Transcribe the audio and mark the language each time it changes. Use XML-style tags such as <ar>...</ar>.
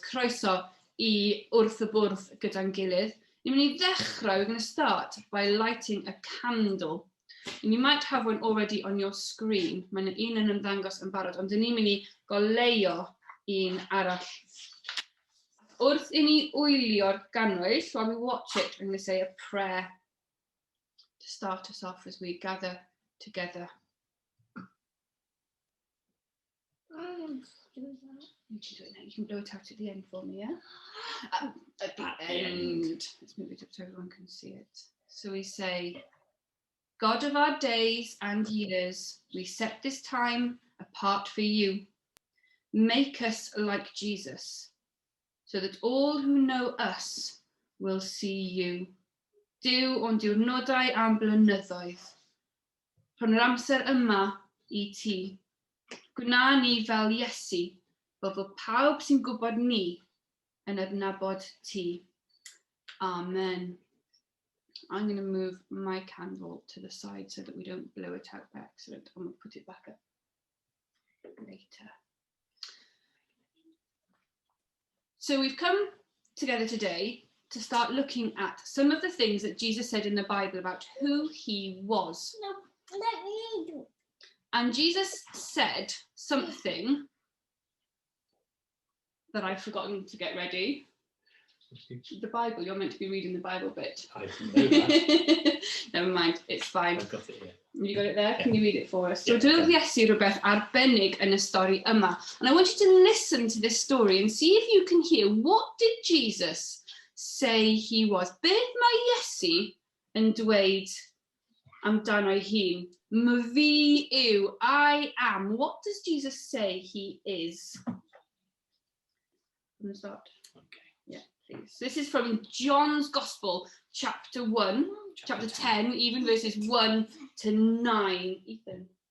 <cy>Croeso I Wrth y Bwrdd gyda'n gilydd. Ni'n mynd I ddechrau,</cy> <en>we're going to start by lighting a candle. And you might have one already on your screen.</en> <cy>Mae'n un yn ymddangos yn barod, ond ni'n mynd I goleuo un arall. Wrth I ni wylio'r ganwyll,</cy> <en>while we watch it, I'm going to say a prayer to start us off as we gather together. You can blow it out at the end for me, yeah? At the end. Let's move it up so everyone can see it. So we say, God of our days and years, we set this time apart for you. Make us like Jesus, so that all who know us will see you.</en> <cy>Duw o'n diwrnodau am blynyddoedd. Rhwng yr amser yma I ti. Gwna ni fel Iesu, fel fod pawb sy'n gwybod ni yn adnabod ti. Amen.</cy> <en>I'm going to move my candle to the side so that we don't blow it out by accident. I'm going to put it back up later. So we've come together today to start looking at some of the things that Jesus said in the Bible about who he was. No, let me do. And Jesus said something that I've forgotten to get ready. The Bible, you're meant to be reading the Bible bit. I didn't know that. Never mind, it's fine. I've got it here. You got it there? Yeah. Can you read it for us? So, Yeah,</en> <cy>Ddydd Iesu rhywbeth arbennig yn y stori yma.</cy> <en>And I want you to listen to this story and see if you can hear, what did Jesus say he was?</en> <cy>Beth mae Iesu yn dweud amdano'i hun? Myfi yw,</cy> <en>I am. What does Jesus say he is? I'm going to start. Okay. Yeah, please. This is from John's Gospel, chapter 1, chapter 10, even verses 1 to 9. Ethan.</en>